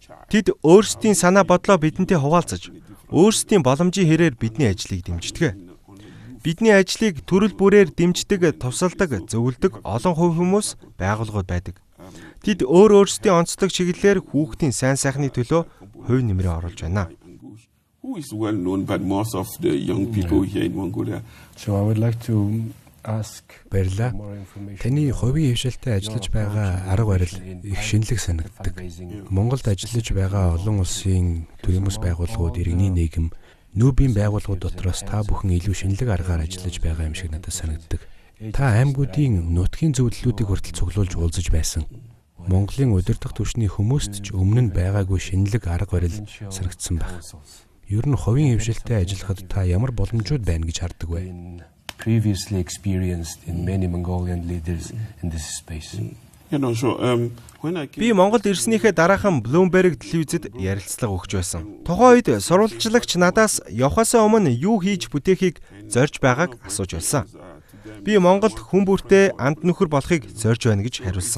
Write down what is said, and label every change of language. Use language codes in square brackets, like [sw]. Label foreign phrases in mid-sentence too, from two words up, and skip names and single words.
[mn] Тэд өөрсдийн санаа бодлоо бидэнтэй хуваалцаж, өөрсдийн боломжийн хэрээр бидний ажлыг дэмждэг. Бидний ажлыг төрөл бүрээр дэмждэг, тусалдаг, зөвлөдөг олон хувь хүмүүс, байгууллагууд байдаг. Тэд өөрсдийн онцлог чиглэлээр хүүхдийн сайн сайхны төлөө хувь нэмрээ оруулж байна. [en] Who is well known by most of the young people here in Mongolia. So I would like to ask [mn] Баярлалаа. Таны хувийн хвшилтэд ажиллаж байгаа арга барил их шинэлэг санагддаг. Монголд ажиллаж байгаа олон улсын төрийн байгууллагууд, иргэний нийгэм, нүүбийн байгууллагууд дотроос та бүхэн илүү шинэлэг аргаар ажиллаж байгаа юм шиг надад санагддаг. Та аймагуудын нутгийн зөвлөлүүдийг хүртэл цуглуулж уулзаж байсан. Монголын удирдах түвшний хүмүүст ч өмнө нь байгаагүй шинэлэг арга барил санагдсан байна. Ер нь хувийн хвшилтэд ажиллахад та ямар боломжууд байна гэж хардаг вэ? [en] Previously experienced in many Mongolian leaders in this space. [mn] Би Монголд ирснийхээ дараахан Bloomberg телевизэд ярилцлага өгч байсан. Тухайн үед сурвалжлагч надаас явхаасаа өмнө юу хийж бүтээхийг зорж байгааг асууж байсан. Би Монголд хүн бүртээ анд нөхөр болохыг зорж байна гэж хариулсан.